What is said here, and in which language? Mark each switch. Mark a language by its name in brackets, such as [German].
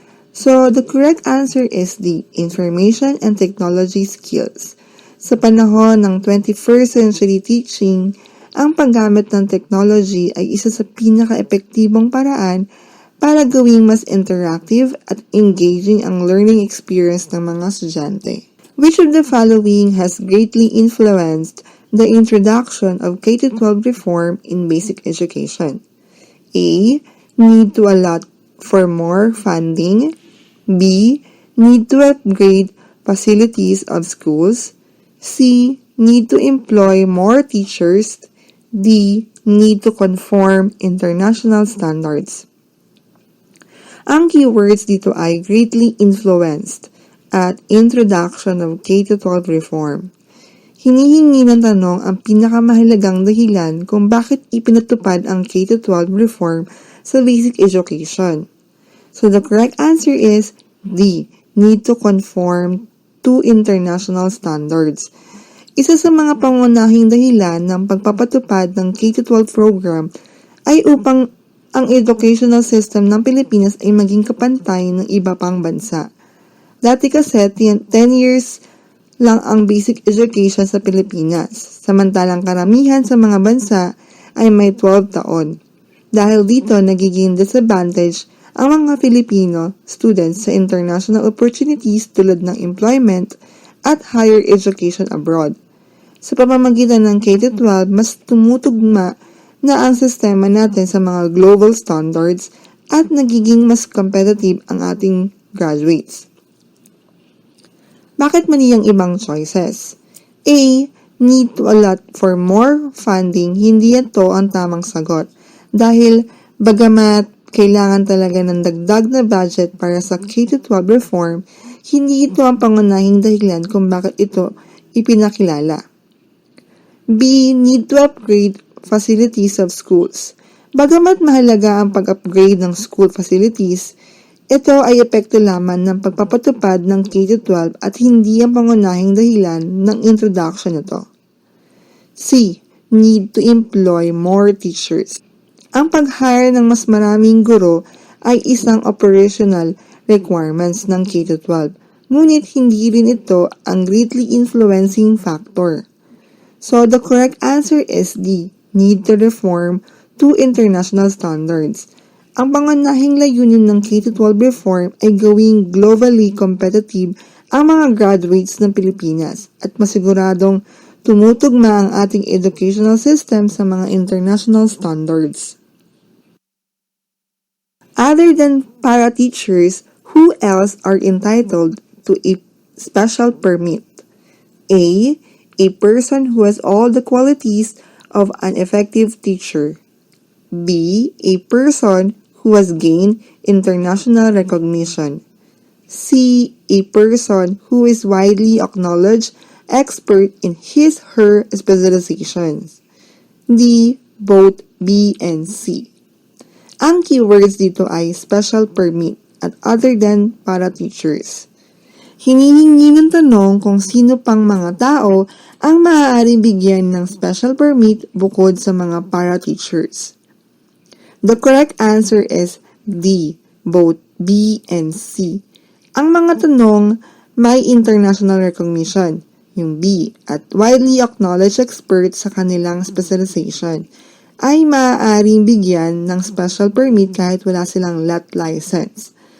[English] So, the correct answer is the information and technology skills. [Filipino] Sa panahon ng [English] 21st century teaching, [Filipino] ang paggamit ng technology ay isa sa pinaka-epektibong paraan para gawing mas [English] interactive [Filipino] at [English] engaging [Filipino] ang [English] learning experience [Filipino] ng mga estudyante. [English] Which of the following has greatly influenced the introduction of K-12 reform in basic education? A. Need to allot for more funding. B. Need to upgrade facilities of schools. C. Need to employ more teachers. D. Need to conform international standards. [Filipino] Ang [English] keywords [Filipino] dito ay [English] greatly influenced at introduction of K-12 reform. [Filipino] Hinihingi ng tanong ang pinakamahalagang dahilan kung bakit ipinatupad ang K-12 reform sa [English] basic education. So the correct answer is D. Need to conform to international standards. [Filipino] Isa sa mga pangunahing dahilan ng pagpapatupad ng K-12 program ay upang ang [English] educational system [Filipino] ng Pilipinas ay maging kapantay ng iba pang bansa. Dati kasi 10 years lang ang basic education sa Pilipinas, samantalang karamihan sa mga bansa ay may 12 taon. Dahil dito nagiging [English] disadvantage [Filipino] ang mga [English] Filipino students [Filipino] sa [English] international opportunities [Filipino] tulad ng [English] employment [Filipino] at [English] higher education abroad. [Filipino] Sa pamamagitan ng K-12, mas tumutugma na ang sistema natin sa mga [English] global standards [Filipino] at nagiging mas [English] competitive [Filipino] ang ating graduates. Bakit mali ang ibang choices? [English] A. Need to allot for more funding. [Filipino] Hindi ito ang tamang sagot. Dahil bagamat kailangan talaga ng dagdag na [English] budget [Filipino] para sa K-12 reform, hindi ito ang pangunahing dahilan kung bakit ito ipinakilala. [English] B. Need to upgrade facilities of schools. [Filipino] Bagamat mahalaga ang pag-upgrade ng [English] school facilities, [Filipino] ito ay epekto lamang ng pagpapatupad ng K-12 at hindi ang pangunahing dahilan ng [English] introduction [Filipino] nito. [English] C. Need to employ more teachers. [Filipino] Ang pag-hire ng mas maraming guro ay isang [English] operational requirements [Filipino] ng K-12. ngunit hindi rin ito ang [English] greatly influencing factor. So the correct answer is D, need to reform to international standards. [Filipino] Ang pangunahing layunin ng K-12 reform ay gawing [English] globally competitive [Filipino] ang mga [English] graduates [Filipino] ng Pilipinas at masiguradong tumutugma ang ating [English] educational system [Filipino] sa mga [English] international standards. Other than para-teachers, who else are entitled to a special permit? A. A person who has all the qualities of an effective teacher. B. A person who has gained international recognition. C. A person who is widely acknowledged expert in his/her specializations. D. Both B and C. [Filipino] Ang [English] keywords [Filipino] dito ay [English] special permit at other than para teachers. [Filipino] Hinihingi ng tanong kung sino pang mga tao ang maaaring bigyan ng [English] special permit [Filipino] bukod sa mga [English] para teachers. The correct answer is D, both B and C. [Filipino] Ang mga tanong may [English] international recognition, [Filipino] yung B, at [English] widely acknowledged expert [Filipino] sa kanilang [English] specialization, [Filipino] ay maaaring bigyan ng [English] special permit [Filipino] kahit wala silang LAT [English] license.